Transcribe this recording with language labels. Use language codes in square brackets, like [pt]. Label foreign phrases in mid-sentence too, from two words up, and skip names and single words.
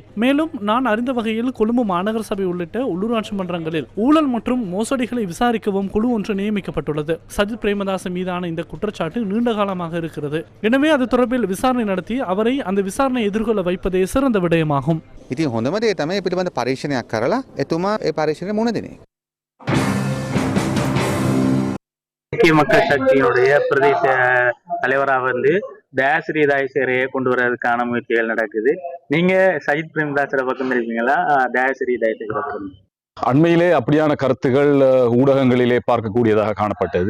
[ta] மேலும் நான் அறிந்த வகையில் கொழும்பு மாநகர சபை உள்ளிட்ட உள்ளூராட்சி மன்றங்களில் ஊழல் மற்றும் மோசடிகளை விசாரிக்கவும் குழு ஒன்று நியமிக்கப்பட்டுள்ளது. சஜித் பிரேமதாச மீதான இந்த குற்றச்சாட்டு நீண்ட காலமாக இருக்கிறது. எனவே அது தொடர்பில் விசாரணை நடத்தி அவரை அந்த விசாரணை எதிர்கொள்ள வைப்பதே சிறந்த விடயமாகும். [si] ඉතින් හොඳම දේ තමයි ඒ පිළිබඳ පරීක්ෂණයක් කරලා එතුමා ඒ පරීක්ෂණය මුණ දෙන එක. [ta] ஐக்கிய மக்கள் சக்தியினுடைய பிரதேச தலைவராக வந்து தயாசிரி தாயசேரையை கொண்டு வர்றதுக்கான முயற்சிகள் நடக்குது. நீங்க சஜித் பிரேமதாசரை பக்கம் இருக்கீங்களா, தயாசிரி தாயசேரை பக்கம்? அண்மையிலே அப்படியான கருத்துகள் ஊடகங்களிலே பார்க்கக்கூடியதாக காணப்பட்டது.